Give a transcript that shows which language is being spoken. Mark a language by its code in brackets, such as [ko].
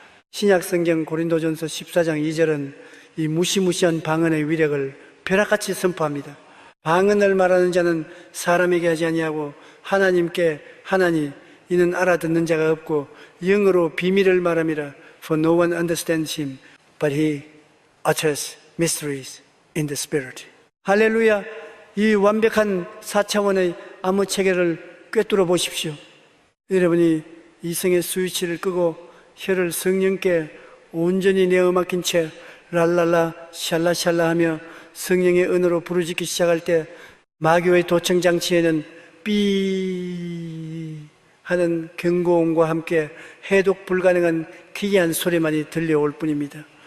[ko] 신약성경 고린도전서 14장 2절은 이 무시무시한 방언의 위력을 벼락같이 선포합니다. 방언을 말하는 자는 사람에게 하지 아니하고 하나님께 하나니 이는 알아듣는 자가 없고 영어로 비밀을 말함이라. [en] For no one understands him, but he utters mysteries in the spirit. [ko] 할렐루야. 이 완벽한 4차원의 암호 체계를 꿰뚫어 보십시오. 여러분이 이성의 스위치를 끄고 혀를 성령께 온전히 내어 맡긴 채 랄랄라 샬라샬라 하며 성령의 은으로 부르짖기 시작할 때 마귀의 도청장치에는 삐 하는 경고음과 함께 해독 불가능한 기이한 소리만이 들려올 뿐입니다.